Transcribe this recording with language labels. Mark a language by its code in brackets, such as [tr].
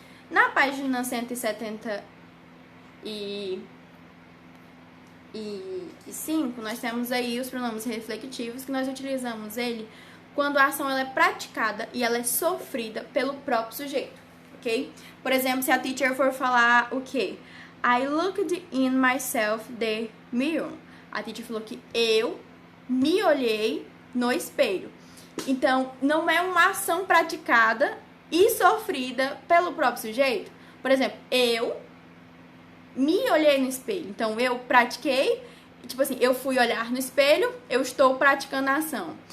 [pt] Na página 175, nós temos aí os pronomes reflexivos, que nós utilizamos ele quando a ação ela é praticada e ela é sofrida pelo próprio sujeito, ok? Por exemplo, se a teacher for falar o quê? [en] I looked in myself the mirror. [pt] A teacher falou que eu me olhei no espelho. Então, não é uma ação praticada e sofrida pelo próprio sujeito. Por exemplo, eu me olhei no espelho. Então, eu pratiquei, tipo assim, eu fui olhar no espelho, eu estou praticando a ação.